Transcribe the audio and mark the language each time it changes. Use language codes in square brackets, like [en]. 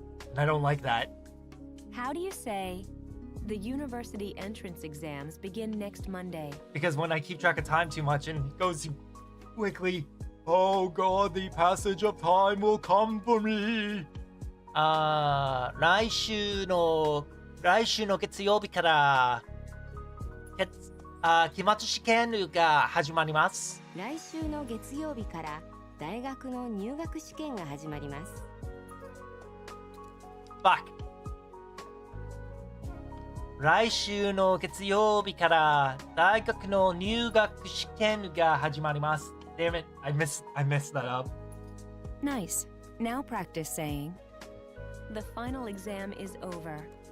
[en] And I don't like that. How do you say the university entrance exams begin next Monday? Because when I keep track of time too much and it goes too quickly, oh god, the passage of time will come for me. [ja] 来週の月曜日から期末試験が始まります。来週の月曜日から大学の入学試験が始まります。 [en] Fuck. [ja] 来週の月曜日から大学の入学試験が始まります。 [en] Damn it, I messed that up. Nice. Now practice saying, the final exam is over.